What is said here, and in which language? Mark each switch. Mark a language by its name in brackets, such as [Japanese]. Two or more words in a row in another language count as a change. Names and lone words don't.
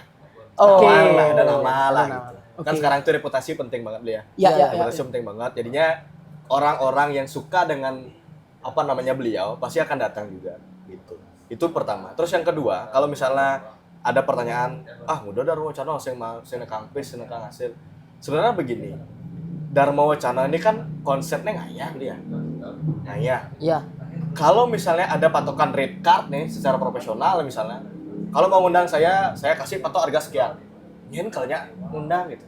[Indonesian] Oh. Nama lah, ada nama lah. Ada Gitu. nama. Kan sekarang itu reputasi penting banget dia. Ya. Reputasi penting banget. Jadinya orang-orang yang suka dengan apa namanya beliau pasti akan datang juga gitu. Itu pertama. Terus yang kedua, kalau misalnya ada pertanyaan, mudah Darmo Cano [Balinese] sing kampis, sing kang [Indonesian] hasil. Sebenarnya begini. Darmo Cano ini kan konsepnya ngayah dia. Ngayah. Iya. Kalau misalnya ada patokan [English] rate card [Indonesian] nih secara profesional misalnya, kalau mau undang saya kasih patok harga sekian. Ini kalau undang gitu.